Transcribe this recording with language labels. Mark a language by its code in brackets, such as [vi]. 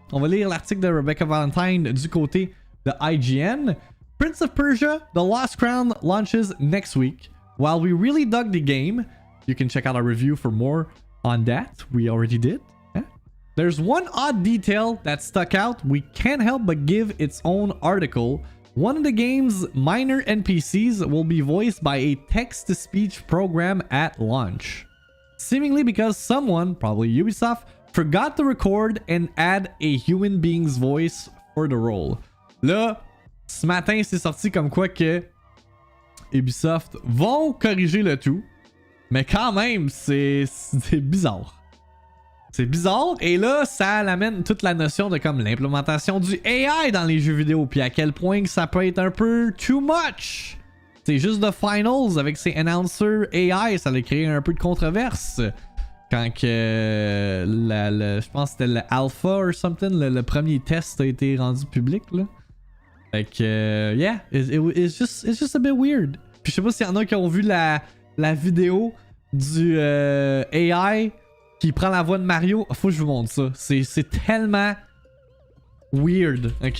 [fr] On va lire l'article de Rebecca Valentine du côté de IGN. [en] Prince of Persia The Lost Crown launches next week. While we really dug the game, you can check out our review for more on that. We already did. There's one odd detail that stuck out. We can't help but give its own article. One of the game's minor NPCs will be voiced by a text-to-speech program at launch. Seemingly because someone, probably Ubisoft, forgot to record and add a human being's voice for the role. [fr] Là, ce matin, c'est sorti comme quoi que Ubisoft vont corriger le tout. Mais quand même, c'est bizarre. C'est bizarre, et là, ça amène toute la notion de comme l'implémentation du AI dans les jeux vidéo, puis à quel point que ça peut être un peu [en] too much. [fr] C'est juste The Finals avec ses announcers AI, ça a créé un peu de controverse. Quand que je pense que c'était le alpha [en] or something, [fr] le premier test a été rendu public, là. Fait que, [en] yeah, it's just a bit weird. [fr] Puis je sais pas s'il y en a qui ont vu la vidéo du AI qui prend la voix de Mario. Faut que je vous montre ça. C'est tellement weird, ok?